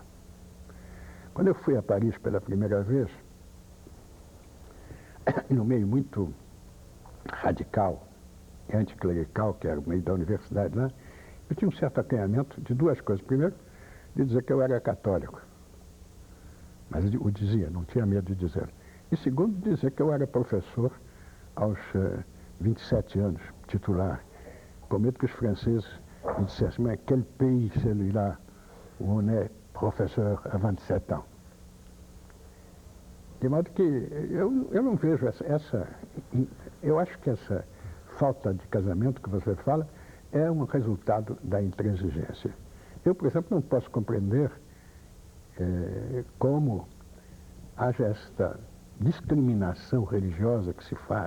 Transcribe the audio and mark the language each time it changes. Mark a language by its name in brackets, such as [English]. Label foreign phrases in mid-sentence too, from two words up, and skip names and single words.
[Portuguese] Quando eu fui a Paris pela primeira vez, no meio muito radical e anticlerical, que era o meio da universidade lá, Eu tinha um certo acanhamento de duas coisas. Primeiro, de dizer que eu era católico. Mas o dizia, não tinha medo de dizer. E segundo, dizer que eu era professor aos 27 anos, titular. Com medo que os franceses me dissessem, mas [French] quel pays celui-là où on est professeur à 27 ans? [Portuguese] De modo que eu não vejo eu acho que essa falta de casamento que você fala é um resultado da intransigência. Eu, por exemplo, não posso compreender como haja esta discriminação religiosa que se faz.